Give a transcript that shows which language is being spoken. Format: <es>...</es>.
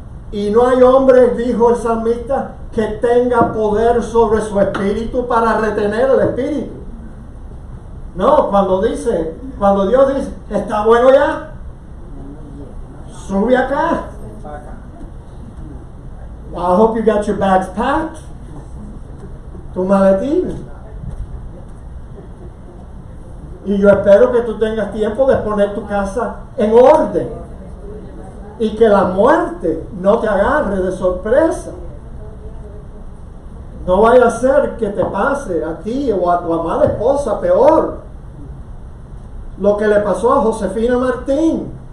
<es>Y no hay hombre, dijo el salmista, que tenga poder sobre su espíritu para retener el espíritu. No, cuando Dios dice, está bueno ya, sube acá.</es> <en>I hope you got your bags packed.</en> <es>Tu maletín. Y yo espero que tú tengas tiempo de poner tu casa en orden. Y que la muerte no te agarre de sorpresa. No vaya a ser que te pase a ti o a tu amada esposa peor lo que le pasó a Josefina Martín.</es>